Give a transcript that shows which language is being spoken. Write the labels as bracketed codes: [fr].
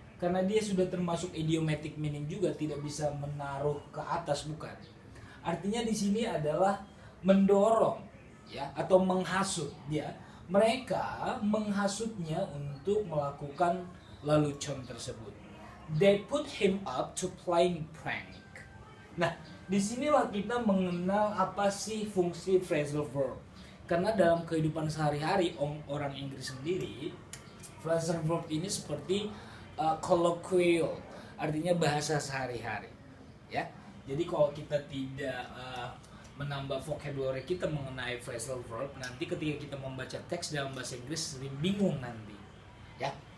[id] Karena dia sudah termasuk [en] idiomatic meaning [id] juga, tidak bisa menaruh ke atas, bukan. Artinya di sini adalah mendorong, ya, atau menghasut, ya. Mereka menghasutnya untuk melakukan lelucon tersebut. [en] They put him up to playing prank. [id] Nah, disinilah kita mengenal apa sih fungsi phrasal verb. Karena dalam kehidupan sehari-hari orang Inggris sendiri, phrasal verb ini seperti colloquial, artinya bahasa sehari-hari, ya. Jadi kalau kita tidak menambah vocabulary kita mengenai phrasal verb, nanti ketika kita membaca teks dalam bahasa Inggris sering bingung nanti, ya.